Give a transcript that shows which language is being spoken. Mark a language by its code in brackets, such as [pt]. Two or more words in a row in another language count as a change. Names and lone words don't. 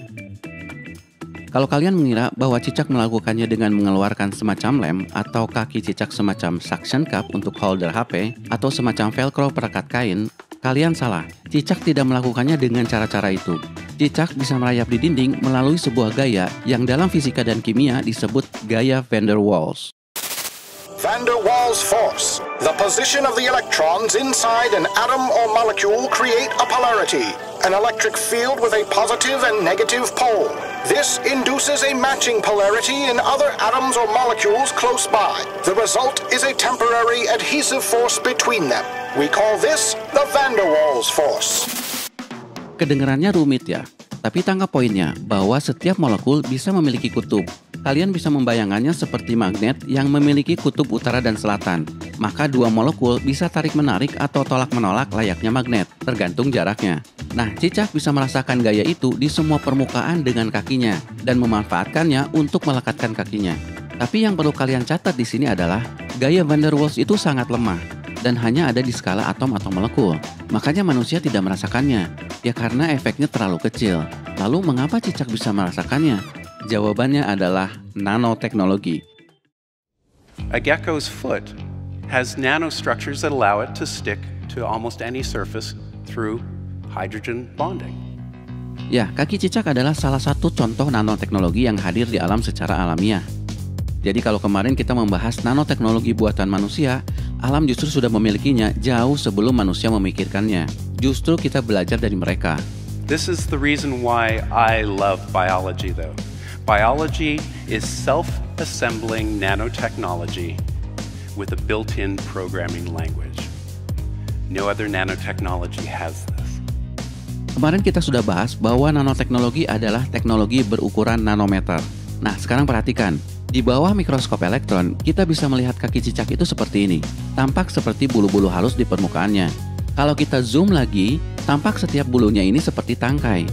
[id] Kalau kalian mengira bahwa cicak melakukannya dengan mengeluarkan semacam lem atau kaki cicak semacam [en] suction cup [id] untuk holder HP atau semacam velcro perekat kain, kalian salah. Cicak tidak melakukannya dengan cara-cara itu. Cicak bisa merayap di dinding melalui sebuah gaya yang dalam fisika dan kimia disebut gaya van der Waals. [en] Van der Waals force. The position of the electrons inside an atom or molecule create a polarity, an electric field with a positive and negative pole. This induces a matching polarity in other atoms or molecules close by. The result is a temporary adhesive force between them. We call this the Van der Waals force. [id] Kedengarannya rumit ya, tapi tangkap poinnya bahwa setiap molekul bisa memiliki kutub. Kalian bisa membayangkannya seperti magnet yang memiliki kutub utara dan selatan. Maka dua molekul bisa tarik-menarik atau tolak-menolak layaknya magnet, tergantung jaraknya. Nah, cicak bisa merasakan gaya itu di semua permukaan dengan kakinya dan memanfaatkannya untuk melekatkan kakinya. Tapi yang perlu kalian catat di sini adalah gaya van der Waals itu sangat lemah dan hanya ada di skala atom atau molekul. Makanya manusia tidak merasakannya, ya karena efeknya terlalu kecil. Lalu mengapa cicak bisa merasakannya? Jawabannya adalah nanoteknologi. [en] A gecko's foot has nanostructures that allow it to stick to almost any surface through hydrogen bonding. [id] Ya, kaki cicak adalah salah satu contoh nanoteknologi yang hadir di alam secara alamiah. Jadi kalau kemarin kita membahas nanoteknologi buatan manusia, alam justru sudah memilikinya jauh sebelum manusia memikirkannya. Justru kita belajar dari mereka. [en] This is the reason why I love biology though. Biology is self-assembling nanotechnology with a built-in programming language. No other nanotechnology has this. [id] Kemarin kita sudah bahas bahwa nanoteknologi adalah teknologi berukuran nanometer. Nah, sekarang perhatikan. Di bawah mikroskop elektron, kita bisa melihat kaki cicak itu seperti ini. Tampak seperti bulu-bulu halus di permukaannya. Kalau kita zoom lagi, tampak setiap bulunya ini seperti tangkai.